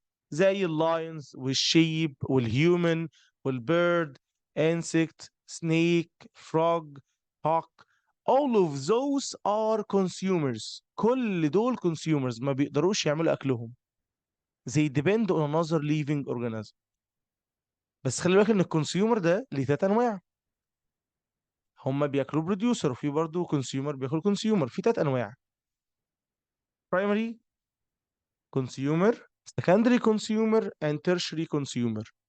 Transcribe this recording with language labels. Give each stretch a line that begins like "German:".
English: زي اللاينز والشيب والهيومن والبيرد insect snake frog hawk. all of those are consumers.
Arabic: كل دول consumers ما بيقدروش يعملوا أكلهم.
English: they depend on another living organism.
Arabic: بس خلي بالك ان الكونسيومر ده ليه تلات انواع. هم بياكلوا بروديوسر، وفي برضه كونسيومر بياكل كونسيومر. في تلات انواع:
English: primary consumer، secondary consumer and tertiary consumer.